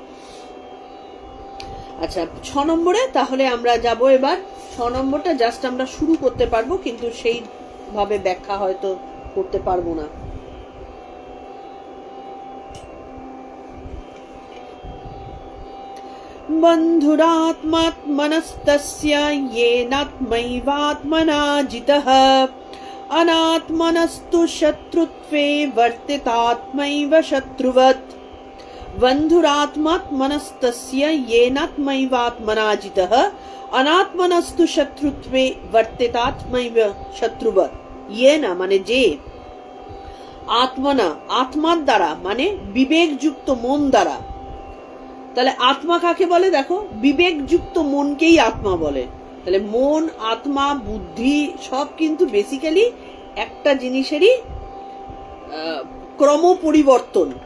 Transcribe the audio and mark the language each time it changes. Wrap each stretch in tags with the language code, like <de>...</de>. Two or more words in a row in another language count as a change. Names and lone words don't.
<bn>আচ্ছা, 6 নম্বরে তাহলে আমরা যাব এবার। 6 নম্বরটা জাস্ট আমরা শুরু করতে পারবো, কিন্তু সেইভাবে ব্যাখ্যা হয়তো করতে পারবো না।</bn> <sa>বন্ধুরাত্মাত্মনস্তস্য येनात्मैवात्मना जितः अनात्मनस्तु शत्रुत्वे वर्तितात्मैव शत्रुवत्। बन्धुरात्मात्मनस्तस्य येनात्मैवात्मना जितः अनात्मनस्तु शत्रुत्वे वर्तितात्मैव शत्रुवत्।</sa> <bn>येन মানে যে, আত্মনা আত্মার দ্বারা মানে বিবেকযুক্ত মন দ্বারা। তাহলে আত্মা কাকে বলে? দেখো, বিবেকযুক্ত মনকেই আত্মা বলে। তাহলে মন, আত্মা, বুদ্ধি সব কিন্তু বেসিক্যালি একটা জিনিসেরই ক্রম পরিবর্তন।</bn>